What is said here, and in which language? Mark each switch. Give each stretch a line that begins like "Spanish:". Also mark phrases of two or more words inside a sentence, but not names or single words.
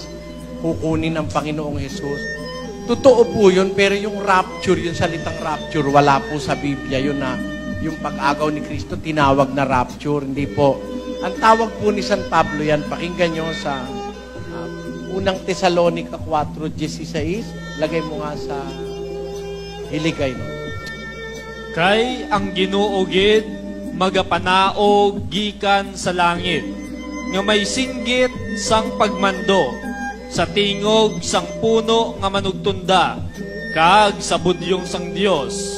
Filipino: Kukunin ng Panginoong Hesus. Totoo po yun, pero yung rapture, yung salitang rapture, wala po sa Biblia yun na yung pag-agaw ni Kristo, tinawag na rapture. Hindi po. Ang tawag po ni San Pablo yan, pakinggan nyo sa unang Tesalonica 4:16. Lagay mo nga sa hiligay, no?
Hiligaynon: Kay ang Ginoo gid magapanaog gikan sa langit, nga may singgit sang pagmando, sa tingog sang puno nga manugtunda, kag sa budyong sang Dios.